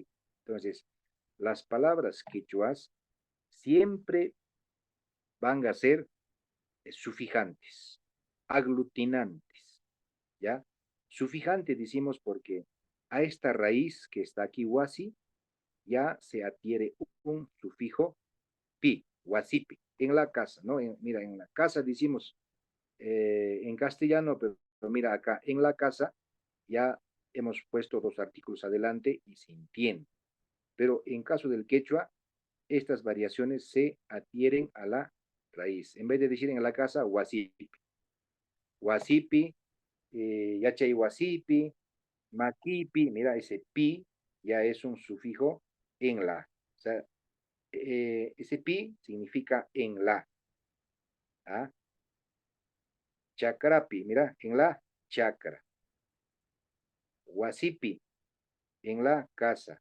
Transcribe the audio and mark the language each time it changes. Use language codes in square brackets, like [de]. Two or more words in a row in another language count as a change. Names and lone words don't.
[es] Entonces, las palabras quechuas siempre van a ser sufijantes, aglutinantes, ¿ya? Sufijante decimos porque a esta raíz que está aquí, wasi, ya se adquiere un sufijo pi, wasipi, en la casa, ¿no? Mira, en la casa decimos en castellano, pero mira acá, en la casa ya hemos puesto dos artículos adelante y se entiende. Pero en caso del quechua, estas variaciones se adhieren a la raíz. En vez de decir en la casa, wasipi. [qu] Wasipi, yachay wasipi, maquipi, [es] mira, ese pi ya es un sufijo en la. O sea, ese pi significa en la. ¿Ah? Chakrapi, mira, en la chacra. Wasipi, en la casa.